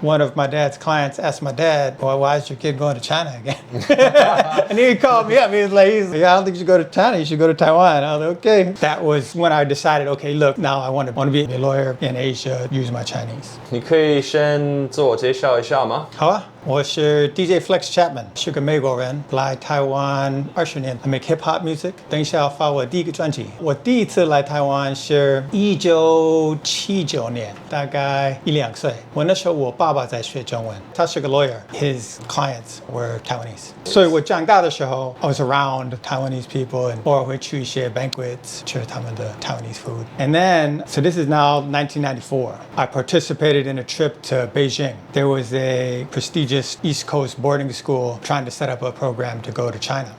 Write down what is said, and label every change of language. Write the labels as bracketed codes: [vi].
[en] One of my dad's clients asked my dad, well, why is your kid going to China again? And he called me up. He was like, I don't think you should go to China. You should go to Taiwan. I was like, okay. That was when I decided, okay, look, now I want to be a lawyer in Asia, use my Chinese. [zh] 你可以先自我介绍一下吗？好啊，我是 DJ Flex Chapman，是个美国人，来台湾20年 ， [en] I make hip hop music。 [zh] 等一下要发我第一个专辑。我第一次来台湾是1979年，大概1-2岁。我那时候我爸爸在学中文，他是个 lawyer， [en] his clients were Taiwanese。 [zh] 所以我长大的时候 ， [en] I was around Taiwanese people and [zh] 偶尔会去一些 banquets，吃他们的 [en] Taiwanese food。 And then, so this is now 1994. I participated in a trip to Beijing. There was a prestigious East Coast boarding school trying to set up a program to go to China.